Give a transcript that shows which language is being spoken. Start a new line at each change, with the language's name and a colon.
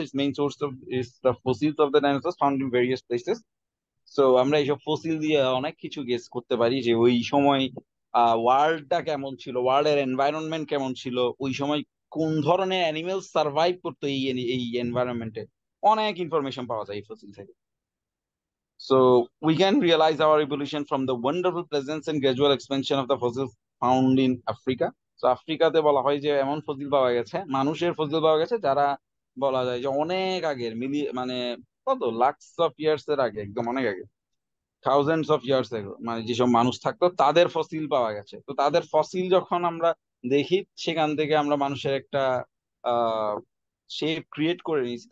English: Its main source of is the fossils of the dinosaurs found in various places.
Bangla: So আমরা এইসব fossil দিয়ে অনেক কিছু guess করতে পারি যে ওই সময় ওয়ার্ল্ডটা কেমন ছিল, ওয়ার্ল্ডের এনভায়রনমেন্ট কেমন ছিল, ওই সময় কোন ধরনের অ্যানিমেল সার্ভাইভ করতো এই এনভায়রনমেন্টে। অনেক ইনফরমেশন পাওয়া যায় এই ফসিল থেকে।
English: So we can realize our evolution from the wonderful presence and gradual expansion of the fossils found in Africa.
Bangla: So আফ্রিকাতে বলা হয় যে এমন ফসিল পাওয়া গেছে, মানুষের ফসিল পাওয়া গেছে যারা বলা যায় যে অনেক আগের মানে কত লাখস অফ ইয়ার্স এর আগে, একদম অনেক আগে, থাউজেন্ডস অফ ইয়ার্স এগো, মানে যেসব মানুষ থাকতো তাদের ফসিল পাওয়া গেছে। তো তাদের ফসিল যখন আমরা দেখি, সেখান থেকে আমরা মানুষের একটা আহ শেপ ক্রিয়েট করে নিয়েছি।